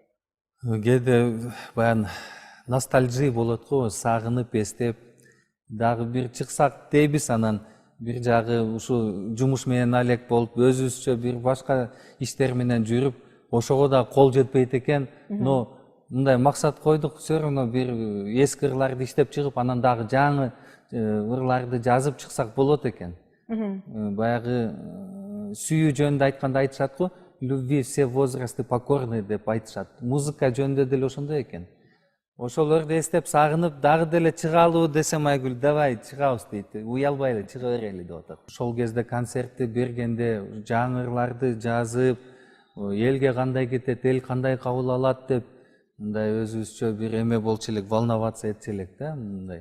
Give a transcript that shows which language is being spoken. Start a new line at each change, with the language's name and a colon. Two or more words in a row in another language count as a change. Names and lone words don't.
Kyrgyz: Кээде баягы ностальжия болот го, сагынып эстеп, дагы бир чыксак дейбиз, анан бир жагы ушу жумуш менен алек болуп, өзүбүзчө бир башка иштер менен жүрүп, ошого да кол жетпейт экен. Но мындай максат койдук,
Russian: все равно
Kyrgyz: бир эски ырларды иштеп чыгып, анан дагы жаңы ырларды жазып чыксак болот экен. Баягы сүйүү жөнүндө айтканда айтышат го,
Russian: любви все возрасты покорны
Kyrgyz: деп айтышат. Музыка жөнүндө деле ошондой экен. Ошолорду эстеп сагынып, дагы деле чыгалуу десем, Айгүл, давай чыгабыз дейт. Уялбайлы, чыга берели деп атат. Ошол кезде концертти бергенде жаңы ырларды жазып, элге кандай кетет, эл кандай кабыл алат деп, мындай өзүбүзчө бир эме болчу элек, волноваться этчү элек да, мындай.